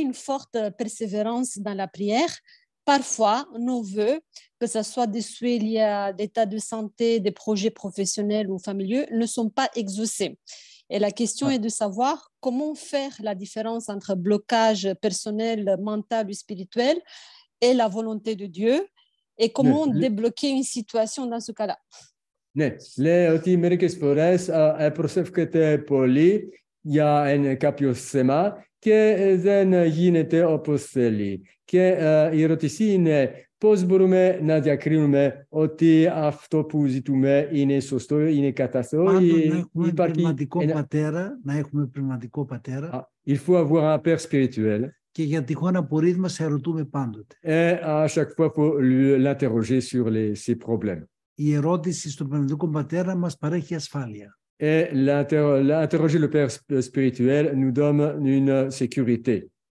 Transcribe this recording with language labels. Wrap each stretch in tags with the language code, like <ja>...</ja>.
<fr>une forte persévérance dans la prière, parfois, nos vœux, que ce soit des souhaits liés à l'état de santé, des projets professionnels ou familiaux, ne sont pas exaucés. Et la question est de savoir comment faire la différence entre blocage personnel, mental ou spirituel et la volonté de Dieu et comment débloquer une situation dans ce cas-là.</fr> <el>Ναι, λέει ότι μερικές φορές προσεύχεται πολύ για κάποιο θέμα και δεν γίνεται όπως θέλει. Και η ερώτηση είναι πώς μπορούμε να διακρίνουμε ότι αυτό που ζητούμε είναι σωστό, είναι καταστροφό ή υπάρχει... Να έχουμε πνευματικό πατέρα.</el> <fr>Il faut avoir un père spirituel.</fr> <el>Και για τυχόν απορρίτημα σε ερωτούμε πάντοτε.</el> <fr>Et à chaque fois, il faut l'interroger sur ses problèmes.</fr> <el>Η ερώτηση στον πνευματικό πατέρα μας παρέχει ασφάλεια.</el> <fr>Et l'interroger le père spirituel nous donne une sécurité.</fr>